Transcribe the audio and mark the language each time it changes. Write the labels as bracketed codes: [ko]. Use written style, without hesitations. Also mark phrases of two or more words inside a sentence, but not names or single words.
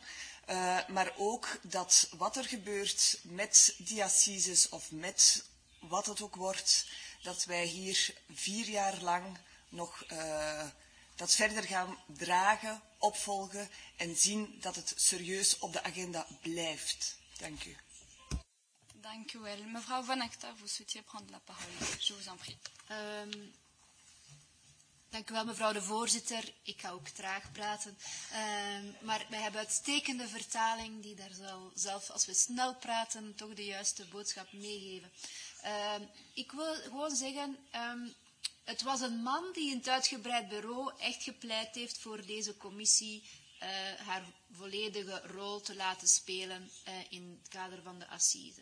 [nl] Maar ook dat wat er gebeurt met die assises of met wat het ook wordt, dat wij hier 4 jaar lang nog dat verder gaan dragen, opvolgen en zien dat het serieus op de agenda blijft. Dank u. Dank u wel. Mevrouw Van Acta, [fr] vous souhaitiez prendre la parole. Je vous en prie. [nl] Dank u wel, mevrouw de voorzitter. Ik ga ook traag praten. Maar wij hebben uitstekende vertaling die daar zal zelf, als we snel praten, toch de juiste boodschap meegeven. Ik wil gewoon zeggen, het was een man die in het uitgebreid bureau echt gepleit heeft voor deze commissie haar volledige rol te laten spelen in het kader van de assise.